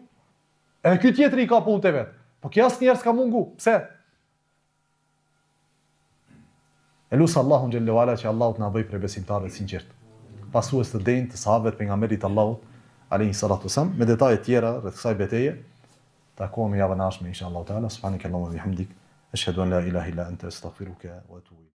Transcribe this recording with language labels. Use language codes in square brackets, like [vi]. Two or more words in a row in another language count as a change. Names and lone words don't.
[sq] Edhe ky tjetri i ka punët e vet. Po kjo asnjëherë s'ka mungu. Pse? Elusë Allahun [ar] جل وعلا [sq] që Allahu të na bëj prej besimtarëve të sinqert. Pasues të denjtë të sahabëve pejgamberit Allahut [ar] عليه الصلاة والسلام, [sq] me detaje tjera rreth kësaj betejë. Takohemi javën e ardhshme [ar] إن شاء الله تعالى. سبحانك اللهم وبحمدك أشهد أن لا إله إلا أنت أستغفرك وأتوب